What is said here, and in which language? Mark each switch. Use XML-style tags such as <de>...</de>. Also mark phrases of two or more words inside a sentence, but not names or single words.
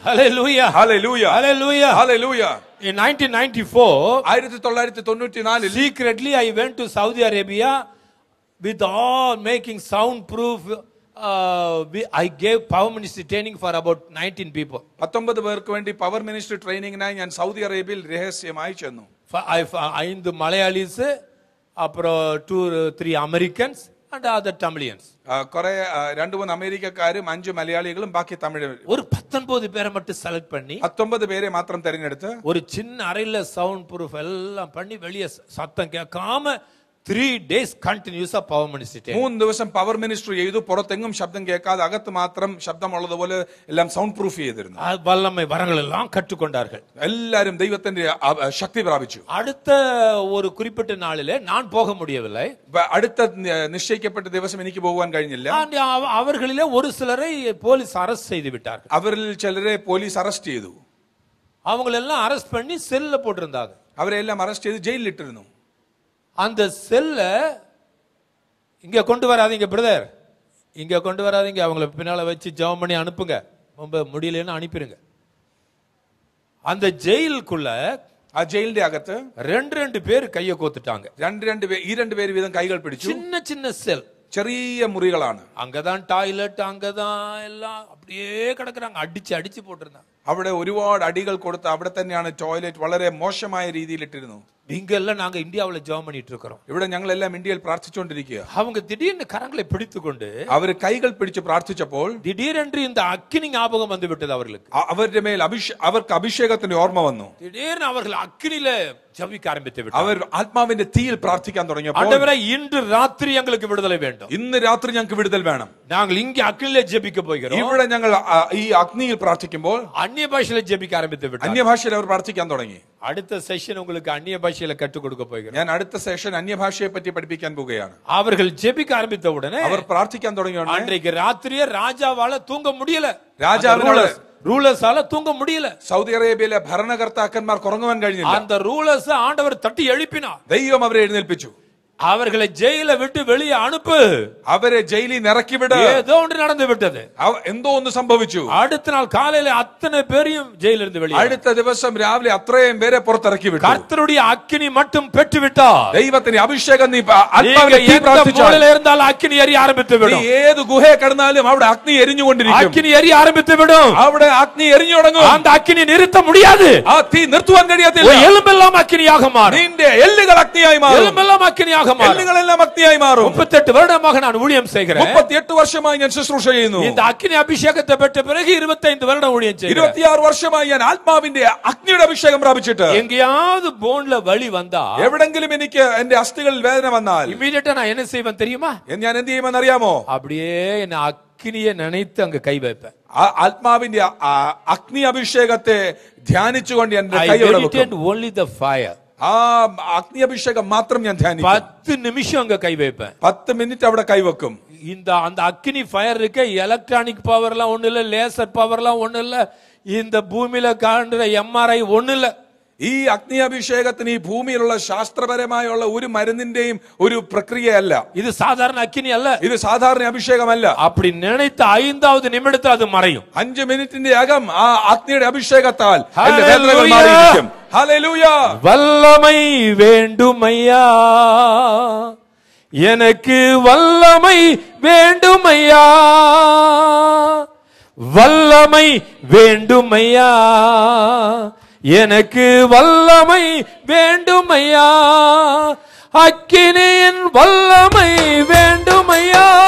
<ml>ഹല്ലേലൂയ, ഹല്ലേലൂയ, ഹല്ലേലൂയ, ഹല്ലേലൂയ.</ml> <en>In 1994, 1994 secretly I went to Saudi Arabia with all making soundproof. I gave power ministry training for about 19 people.</en> <ml>19 പേർക്ക് വേണ്ടി</ml> <en>power ministry</en> <ml>ട്രെയിനിങ്ങിനായി ഞാൻ സൗദി അറേബ്യയിൽ രഹസ്യമായി ചെന്നു.</ml> <en>5 മലയാളീസ്, അப்புறம் 2-3 അമേരിക്കൻസ് and other Tamilians.</en> <ml>കുറെ 2-3 അമേരിക്കക്കാരും 5 മലയാളികളും ബാക്കി തമിഴ്. ഒരു 19 പേരെ மட்டும் സെലക്ട് பண்ணி 19 പേരെ മാത്രം തിരഞ്ഞെടുത്ത്</ml> <ta>ஒரு சின்ன அறையில</ta> <en>sound proof</en> <ta>எல்லாம் பண்ணி வெளியே சத்தம் கேட்காம</ta> <en>3 days continuous power ministry.</en> <ml>3 ദിവസം</ml> <en>power ministry</en> <ml>ചെയ്തു. പുറത്തെങ്ങും ശബ്ദം കേൾക്കാതെ അകത്ത് മാത്രം ശബ്ദമുള്ളതുപോലെ എല്ലാം</ml> <en>sound proof</en> <ml>ചെയ്തിരുന്നു.</ml> <ta>வல்லமை வரங்கள் எல்லாம் கற்றுக்கொண்டார்கள்.</ta> <ml>എല്ലാവരും ദൈവത്തിന്റെ ശക്തി പ്രാപിച്ചു.</ml> <ta>அடுத்த ஒரு குறிப்பிட்ட நாளிலே நான் போக முடியவில்லை.</ta> <ml>അടുത്ത നിശ്ചയിക്കപ്പെട്ട ദിവസം എനിക്ക് പോകാൻ കഴിഞ്ഞില്ല.</ml> <ta>அவர்களிலே ஒரு சிலரை போலீஸ் அரெஸ்ட் செய்து விட்டார்கள்.</ta> <ml>അവരിൽ ചിലരെ പോലീസ് അറസ്റ്റ് ചെയ്തു.</ml> <ta>அவங்களெல்லாம் அரெஸ்ட் பண்ணி செல்ல போட்டிருந்தாங்க.</ta> <ml>അവരെല്ലാം അറസ്റ്റ് ചെയ്ത് ജയിലിൽ ഇട്ടിരുന്നു.</ml> <ta>அந்த செல்ல இங்க கொண்டு வராதீங்க பிரதர், இங்க கொண்டு வராதீங்க, அவங்கள பின்னால வச்சு ஜெபம் பண்ணி அனுப்புங்க, ரொம்ப முடியலன்னு அனுப்பிடுங்க. அந்த ஜெயிலுக்குள்ள</ta> <ml>ആ ജയിലിന്റെ അകത്ത്</ml> <ta>ரெண்டு பேர் கையை கோத்துட்டாங்க.</ta> <ml>രണ്ട് പേര് വീതം കൈകൾ പിടിച്ചു.</ml> <ta>சின்ன சின்ன செல்,</ta> <ml>ചെറിയ മുറികളാണ്.</ml> <ta>அங்கதான் டாய்லெட், அங்கதான் எல்லாம் அப்படியே கிடக்குறாங்க, அடிச்சு போட்டிருந்தாங்க.</ta> <ml>അവിടെ ഒരുപാട് അടികൾ കൊടുത്ത് അവിടെ തന്നെയാണ് ടോയ്ലറ്റ് വളരെ മോശമായ രീതിയിൽ ഇട്ടിരുന്നു.</ml> <ta>இங்கெல்லாம் நாங்க இந்தியாவுல ஜெபம் பண்ணிட்டு இருக்கிறோம்.</ta> <ml>ഇവിടെ ഞങ്ങളെല്ലാം ഇന്ത്യയിൽ പ്രാർത്ഥിച്ചുകൊണ്ടിരിക്കുക.</ml> <ta>அவங்க திடீர்னு கரங்களை பிடித்துக்கொண்டு</ta> <ml>അവർ കൈകൾ പിടിച്ച് പ്രാർത്ഥിച്ചപ്പോൾ</ml> <ta>திடீரென்று இந்த அக்கினி ஞாபகம் வந்து விட்டது அவர்களுக்கு.</ta> <ml>അവരുടെ മേൽ അവർക്ക് അഭിഷേകത്തിന്റെ ഓർമ്മ വന്നു.</ml> <ta>திடீர்னு அவர்கள் அக்கினியில ஜெபிக்க ஆரம்பித்து விட்டார்கள்.</ta> <ml>അവർ ആത്മാവിന്റെ തീയിൽ പ്രാർത്ഥിക്കാൻ തുടങ്ങിയപ്പോൾ</ml> <ta>ஆண்டவரே இன்று ராத்திரி எங்களுக்கு விடுதலை வேண்டும்,</ta> <ml>ഇന്ന് രാത്രി ഞങ്ങൾക്ക് വിടുതൽ വേണം.</ml> <ta>நாங்கள் இங்கே அக்கினியில ஜெபிக்க போகிறோம்.</ta> <ml>ഇവിടെ ഞങ്ങൾ ഈ അഗ്നിയിൽ പ്രാർത്ഥിക്കുമ്പോൾ</ml> <ta>அந்நிய பாஷையில ஜெபிக்க ஆரம்பித்து விட்டார்கள்.</ta> <ml>അന്യഭാഷയിൽ അവർ പ്രാർത്ഥിക്കാൻ തുടങ്ങി.</ml> <ta>அடுத்த செஷன் உங்களுக்கு அந்நிய பாஷையில கற்றுக் கொடுக்க போகிறோம்.</ta> <ml>ഞാൻ അടുത്ത സെഷൻ അന്യഭാഷയെ പറ്റി പഠിപ്പിക്കാൻ പോവുകയാണ്.</ml> <ta>அவர்கள் ஜெபிக்க ஆரம்பித்த உடனே</ta> <ml>അവർ പ്രാർത്ഥിക്കാൻ തുടങ്ങിയ ഉടനെ</ml> <ta>அன்றைக்கு ராத்திரியே ராஜாவால தூங்க முடியல,</ta> <ml>രാജാവിനോട്</ml> <ta>ரூலர்ஸால தூங்க முடியல.</ta> <ml>സൗദി അറേബ്യയിലെ ഭരണകർത്താക്കന്മാർക്ക് ഉറങ്ങുവാൻ കഴിഞ്ഞില്ല.</ml> <ta>அந்த ரூலர்ஸ் ஆண்டவர் தட்டி எழுப்பினார்.</ta> <ml>ദൈവം അവരെ എഴുന്നേൽപ്പിച്ചു.</ml> <ta>அவர்களை ஜெயில விட்டு வெளியே அனுப்பு,</ta> <ml>അവരെ ജയിലിൽ ഇറക്കി വിട്.</ml> <ta>ஏதோ ஒன்று நடந்து விட்டது.</ta> <ml>എന്തോ ഒന്ന് സംഭവിച്ചു.</ml> <ta>அடுத்த நாள் காலையில அத்தனை பேரையும் ஜெயிலிருந்து வெளியே,</ta> <ml>അടുത്ത ദിവസം രാവിലെ അത്രയും പേരെ പുറത്തിറക്കി വിട്ടു.</ml> <ta>கர்த்தருடைய அக்கினி மட்டும் பெற்று விட்டார்.</ta> <ml>ദൈവത്തിന്റെ അഭിഷേകം നീ</ml> <ta>இருந்தாலும் அக்கினி எரிய ஆரம்பித்து விடும்.</ta> <ml>ഏത് ഗുഹയെ കടന്നാലും അവിടെ അഗ്നി എരിഞ്ഞുകൊണ്ടിരിക്കും.</ml> <ta>அக்கினி எரிய ஆரம்பித்து விடும்.</ta> <ml>അവിടെ അഗ്നി എരിഞ്ഞു തുടങ്ങും.</ml> <ta>அந்த அக்கினி நிறுத்த முடியாது.</ta> <ml>ആ തീ നിർത്തുവാൻ കഴിയത്തില്ല.</ml> <ta>எலும்பெல்லாம் அக்கினியாக மாறும்.</ta> <ml>നിന്റെ എല്ലുകൾ അഗ്നിയായി മാറും.</ml> <ta>எலும்பெல்லாம் அக்கினியாக மாறும்.</ta> <ml>എല്ലുകളെല്ലാം അഗ്നിയായി മാറും.</ml> <ta>38 வருடமாக நான் ஊழியம் செய்கிறேன்.</ta> <ml>38 വർഷമായി ഞാൻ ശുശ്രൂഷ ചെയ്യുന്നു.</ml> <ta>இந்த அக்கினி அபிஷேகத்தை பெற்ற பிறகு 25 வருடம் ஊழியம் செய்கிறேன்.</ta> <ml>26 വർഷമായി ഞാൻ ആത്മാവിന്റെ അഗ്നിയുടെ അഭിഷേകം പ്രാപിച്ചിട്ട്</ml> <ta>எங்கேயாவது போன்ல வலி வந்தா,</ta> <ml>എവിടെങ്കിലും എനിക്ക് എന്റെ അസ്ഥികളിൽ വേദന വന്നാൽ</ml> <ta>இமிடியேட்டா நான் என்ன செய்வேன் தெரியுமா?</ta> <ml>ഞാൻ എന്ത് ചെയ്യുമെന്ന് അറിയാമോ?</ml> <ta>அப்படியே என்ன அக்கினியை நினைத்து அங்க கை வைப்பேன்.</ta> <ml>ആത്മാവിന്റെ അഗ്നി അഭിഷേകത്തെ ധ്യാനിച്ചുകൊണ്ട് എന്റെ</ml> <en>I</en> <ml>കൈ</ml> <en>meditate only the fire.</en> <ml>ആ അഗ്നി അഭിഷേകം മാത്രം ഞാൻ ധ്യാനിക്കും.</ml> <ta>10 நிமிஷம் அங்க கை வைப்பேன்.</ta> <ml>10 മിനിറ്റ് അവിടെ കൈവെക്കും.</ml> <ta>அந்த அக்கினி ஃபயர் இருக்க</ta> <en>electronic power</en> <ta>ஒண்ணு இல்ல,</ta> <en>laser power</en> <ta>ஒண்ணு இல்ல, இந்த பூமியில காண்ற MRI ஒண்ணு இல்ல.</ta> <ml>ഈ അഗ്നി അഭിഷേകത്തിന് ഈ ഭൂമിയിലുള്ള ശാസ്ത്രപരമായുള്ള ഒരു മരുന്നിന്റെയും ഒരു പ്രക്രിയയല്ല.</ml> <ta>இது சாதாரண அக்கினி அல்ல,</ta> <ml>ഇത് സാധാരണ അഭിഷേകമല്ല.</ml> <ta>அப்படி நினைத்த 5வது நிமிடத்தில் அது மறையும்.</ta> <ml>5 മിനിറ്റിന്റെ അകം ആ അഗ്നിയുടെ അഭിഷേകത്താൽ എന്റെ വേദനകൾ മാറിയിരിക്കും. ഹല്ലേലൂയ.</ml> <ta>வல்லமை வேண்டுமையா, எனக்கு வல்லமை வேண்டுமையா, வல்லமை வேண்டுமையா, எனக்கு வல்லமை வேண்டுமையா, அக்கினியின் வல்லமை வேண்டுமையா,</ta>